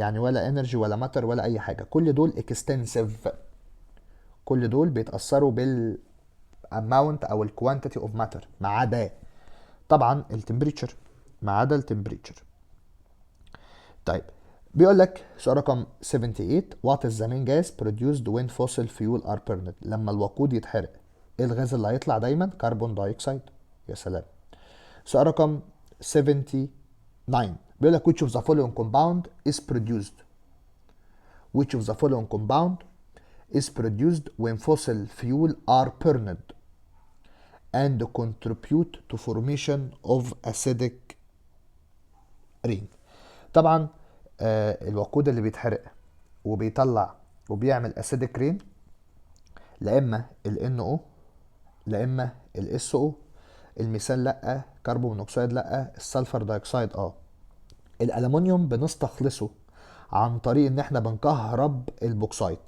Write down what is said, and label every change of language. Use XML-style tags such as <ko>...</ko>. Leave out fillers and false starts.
<ar>يعني ولا energy ولا matter ولا اي حاجه، كل دول extensive، كل دول بيتاثروا بال amount او ال</ar> <en>quantity of matter</en> <ar>ما عدا طبعا التمبريتشر، ما عدا التمبريتشر. طيب بيقول لك سؤال رقم 78</ar> <en>what is the main gas produced when fossil fuel are burned.</en> <ar>لما الوقود يتحرق ايه الغاز اللي هيطلع؟ دايما كربون دايوكسيد. يا سلام. سؤال رقم 79 بيقول لك</ar> <en>which of the following compound is produced، which of the following compound is produced when fossil fuel are burned and contribute to formation of acidic rain.</en> <ar>طبعا الوقود اللي بيتحرق وبيطلع وبيعمل acidic rain لا اما ال NO لا اما ال SO. الميثان لا، كربون مونوكسيد لا، السلفر دايوكسيد اه. الالومنيوم بنستخلصه عن طريق ان احنا بنكهرب البوكسايت.</ar>